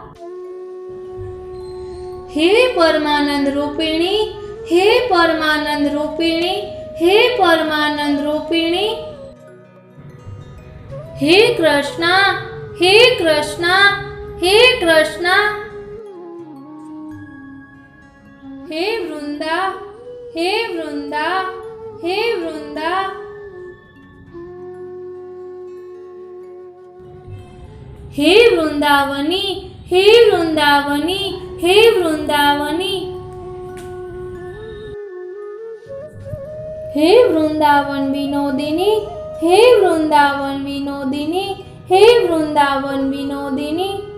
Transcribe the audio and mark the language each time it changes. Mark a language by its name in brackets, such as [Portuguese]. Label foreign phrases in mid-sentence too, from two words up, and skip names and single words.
[Sanskrit] हे परमानंद रूपिणी, हे परमानंद रूपिणी, हे परमानंद रूपिणी, हे कृष्णा, हे कृष्णा, हे कृष्णा, हे वृंदा, हे वृंदा, हे वृंदा. हे वृंदावनी, हे वृंदावनी, हे वृंदावनी. हे वृंदावन विनोदिनी, हे वृंदावन विनोदिनी, हे वृंदावन विनोदिनी.